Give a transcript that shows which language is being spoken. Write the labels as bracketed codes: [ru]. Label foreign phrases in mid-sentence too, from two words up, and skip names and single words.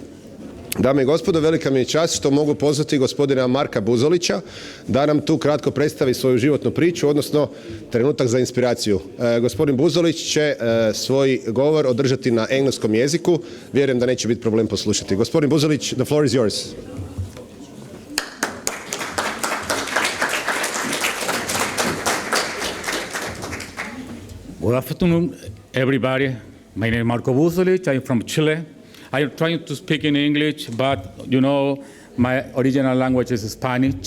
[hr] Dame i gospodo, velika mi je čast što mogu pozvati gospodina Marka Buzolića da nam tu kratko predstavi svoju životnu priču, odnosno Trenutak za inspiraciju. Gospodin Buzolić će svoj govor održati na engleskom jeziku. Vjerujem da neće biti problem poslušati. Gospodin Buzolić, [en] the floor is yours. Good afternoon, everybody. My name is Marko Buzolić. I'm from Chile. I'm trying to speak in English, but you know, my original language is Spanish.